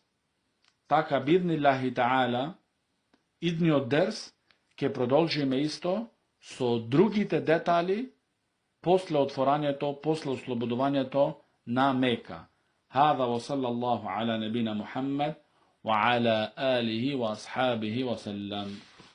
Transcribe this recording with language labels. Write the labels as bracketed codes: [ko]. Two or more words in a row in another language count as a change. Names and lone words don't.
[mk] Така [ar] بإذن الله تعالى [mk] идниот дерс ќе продолжиме исто со другите детали после отворањето, после ослободувањето на Мека. [ar] هذا وصلى الله على نبينا محمد وعلى آله وأصحابه وسلم.